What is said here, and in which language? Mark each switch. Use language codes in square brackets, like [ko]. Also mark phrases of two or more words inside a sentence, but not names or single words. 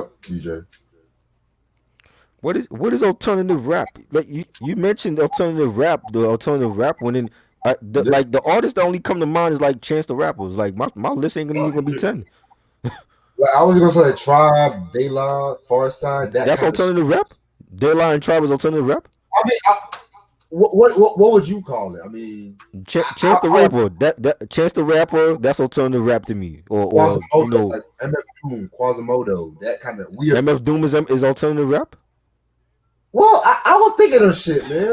[en] I'm gonna look that up, DJ. what is alternative rap? Like you mentioned alternative rap, the alternative rap when in like the artists that only come to mind is like Chance the Rapper. Like my list ain't even gonna be 10. Like, I was gonna say Tribe, De La, Farside, that That's kind of shit. alternative rap. De La and Tribe is alternative rap. I mean, what would you call it? I mean, Chance the Rapper, that Chance the Rapper, that's alternative rap to me. Or you Quasimodo, know, like MF Doom, Quasimodo, that kind of weird. MF Doom is alternative rap. Well, I was thinking of shit, man.